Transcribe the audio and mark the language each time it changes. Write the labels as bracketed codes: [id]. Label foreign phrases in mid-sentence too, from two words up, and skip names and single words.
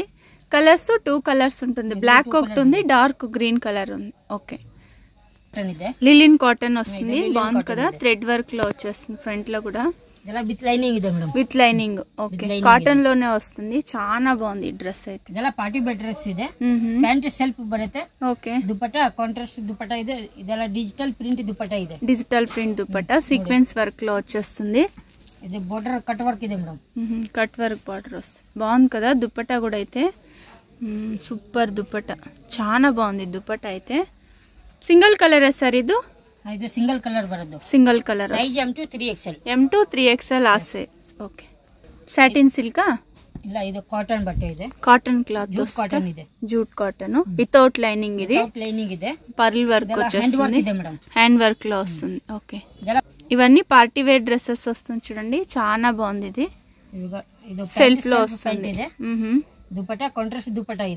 [en] colours 2 colours [te] ఉంటుంది, బ్లాక్ ఒకటి ఉంది, [en] dark green colour [te] ఉంది. ఓకే, [en] linen cotton [te] వస్తుంది, బాగుంది కదా, [en] thread work [te] లో వచ్చేస్తుంది, ఫ్రంట్ లో కూడా [en] with lining ಇದೆ మేడం. with lining. [te] ఓకే, కాటన్ లోనే వస్తుంది, చాలా బాగుంది డ్రెస్ అయితే. [kn] ಇದೆಲ್ಲ [en] party wear dress [kn] ಇದೆ. [en] pant self [kn] ಬರುತ್ತೆ. [te] ఓకే, [kn] ದುಪಟ್ಟಾ ಕಾಂಟ್ರಾಸ್ಟ್ ದುಪಟ್ಟಾ ಇದೆ. ಇದೆಲ್ಲ [en] digital print [kn] దుపట్టా ಇದೆ. [en] digital print [te] దుపట్టా [en] sequence work [te] లో వచ్చేస్తుంది. [en] ఇది border cut work ಇದೆ మేడం. cut work border [te] వస్తుంది, బాగుంది కదా. దుపట్టా కూడా అయితే సూపర్ దుపట్టా, చాలా బాగుంది దుపట్టా అయితే. [en] single colour sir ఇది? [kn] ಇದು [en] single colour [kn] ಬರೋದು. [en] single colour, size M2 3XL. M2 3XL ఆ size. okay, satin silk [kn] ಇಲ್ಲ, ಇದು ಕಾಟನ್ ಬಟ್ಟೆ ಇದೆ. [en] cotton cloth [kn] కాటన్ ಇದೆ, [en] jute cotton without lining. ఇది without lining ಇದೆ, pearl work [te] వచ్చేస్తుంది, [en] hand work [te] లో వస్తుంది. ఓకే, [kn] ಇದೆಲ್ಲ [te] ఇవన్నీ [en] party wear dresses [te] వస్తుంది చూడండి, చాలా బాగుంది. ఇది సెల్ఫ్ లో వస్తుంది. [kn] దుపట్టా కాంట్రాస్ట్ దుపట్టా ಇದೆ.